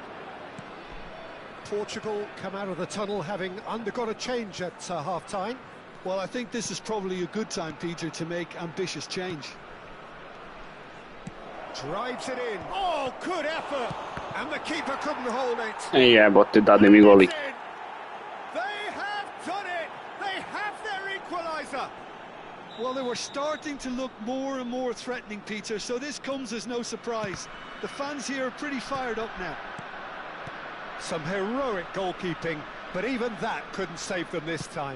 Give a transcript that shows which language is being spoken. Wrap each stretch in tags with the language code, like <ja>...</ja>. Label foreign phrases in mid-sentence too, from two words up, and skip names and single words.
<en>Portugal come out of the tunnel having undergone a change at half-time. Well, I think this is probably a good time, Peter, to make ambitious change. Drives it in. Oh, good effort. And the keeper couldn't hold it.</en> <hr>Jebote, dade mi goli.</hr> <en>They have done it. They have their equaliser. Well, they were starting to look more and more threatening, Peter, so this comes as no surprise. The fans here are pretty fired up now. Some heroic goalkeeping, but even that couldn't save them this time.</en>